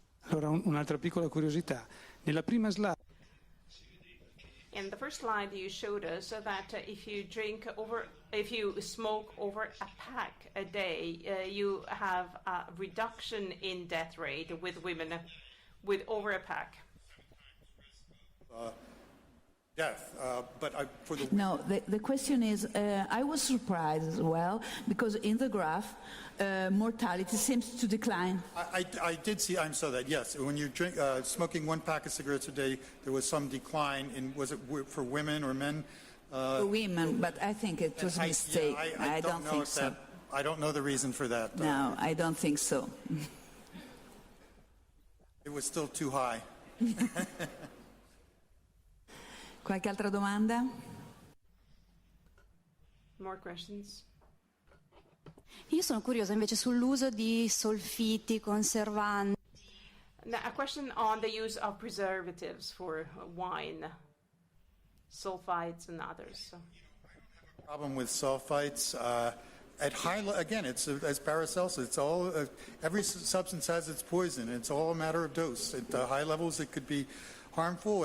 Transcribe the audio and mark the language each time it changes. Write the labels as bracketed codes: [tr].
[it] Allora, un'altra piccola curiosità. Nella prima slide [en] In the first slide, you showed us that if you smoke over a pack a day, you have a reduction in death rate with women with over a pack. Death, but for the No, the question is, I was surprised as well, because in the graph, mortality seems to decline. I did see. I saw that. Yes, when you're smoking 1 pack of cigarettes a day, there was some decline in. Was it for women or men? For women, but I think it was a mistake. I don't think so. I don't know the reason for that. No, I don't think so. It was still too high. [it] Qualche altra domanda? [en] More questions? [it] Io sono curiosa invece sull'uso di solfiti, conservanti. [en] Now, a question on the use of preservatives for wine, sulfites and others. Problem with sulfites. At high, again, it's as Paracelsus. It's all every substance has its poison. It's all a matter of dose. At high levels, it could be harmful.